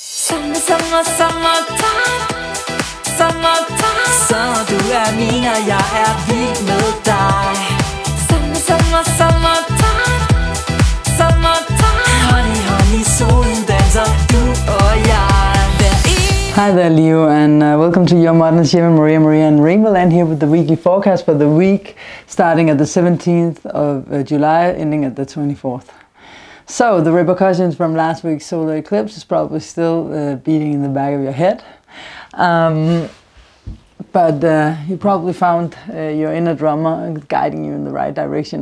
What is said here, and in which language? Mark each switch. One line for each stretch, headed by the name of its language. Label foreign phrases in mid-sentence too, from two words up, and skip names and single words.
English: Summertime, summertime.
Danish: Så du min, og jeg vild med dig.
English: Summertime, summertime.
Danish: Honey, solen danser, du og jeg.
English: Hi there, Leo, and welcome to your modern shaman Maria and RainbowLand here with the weekly forecast for the week starting at the 17th of July, ending at the 24th. So the repercussions from last week's solar eclipse is probably still beating in the back of your head, but you probably found your inner drummer guiding you in the right direction.